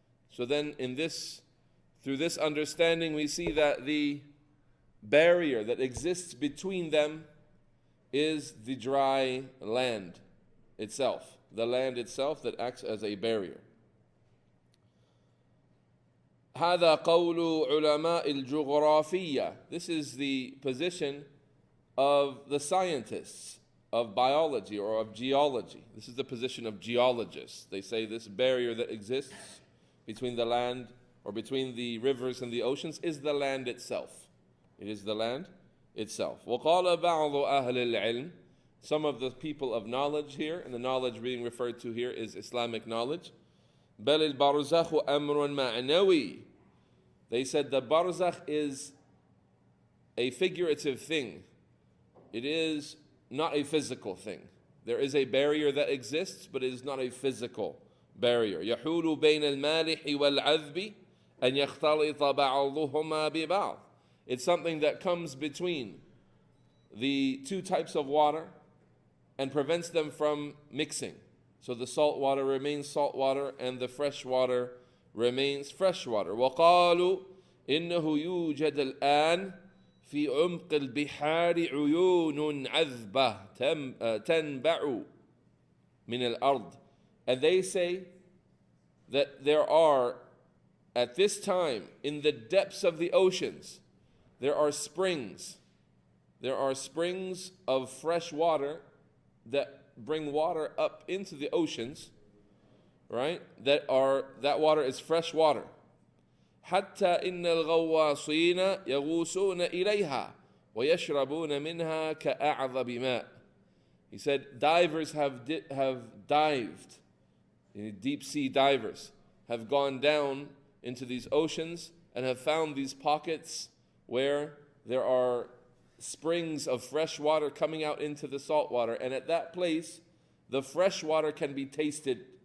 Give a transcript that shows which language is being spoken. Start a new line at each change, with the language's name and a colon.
English: So then through this understanding, we see that the barrier that exists between them is the dry land itself, the land itself that acts as a barrier.
Arabic: هذا قول علماء الجغرافية.
English: This is the position of the scientists of biology or of geology. This is the position of geologists. They say this barrier that exists between the land or between the rivers and the oceans is the land itself. It is the land itself.
Arabic: وقال بعض أهل العلم.
English: Some of the people of knowledge here, and the knowledge being referred to here is Islamic knowledge.
Arabic: بل البرزخ أمر معنوي.
English: They said the barzakh is a figurative thing. It is not a physical thing. There is a barrier that exists, but it is not a physical barrier.
Arabic: يحول بين المالح والعذب أن يختلط بعضهما ببعض.
English: It's something that comes between the two types of water and prevents them from mixing. So the salt water remains salt water and the fresh water remains fresh water.
Arabic: وقالوا إنه يوجد الآن في عمق البحار عيون عذبة تنبع من الأرض.
English: And they say that there are, at this time, in the depths of the oceans, there are springs. There are springs of fresh water that bring water up into the oceans, right? That water is fresh water.
Arabic: حتى إن الغواصين يغوصون إليها ويشربون منها كأعظم ماء.
English: He said divers have dived, deep sea divers have gone down into these oceans and have found these pockets where there are springs of fresh water coming out into the salt water, and at that place the fresh water can be tasted.